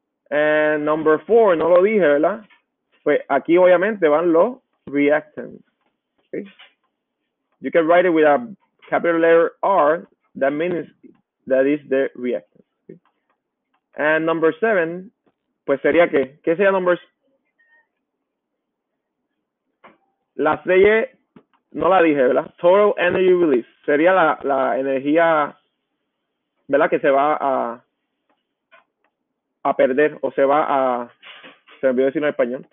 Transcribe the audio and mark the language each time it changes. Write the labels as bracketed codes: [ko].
[en] And number 4, [es] no lo dije, ¿verdad? Pues aquí obviamente van los reactants, okay? [en] You can write it with a capital letter R, that means that is the reactant. Okay? And number 7, [es] pues sería ¿qué sería number? La C no la dije, ¿verdad? [en] Total energy release. [es] Sería la energía, ¿verdad? Que se va a perder o se me olvidó decirlo en español.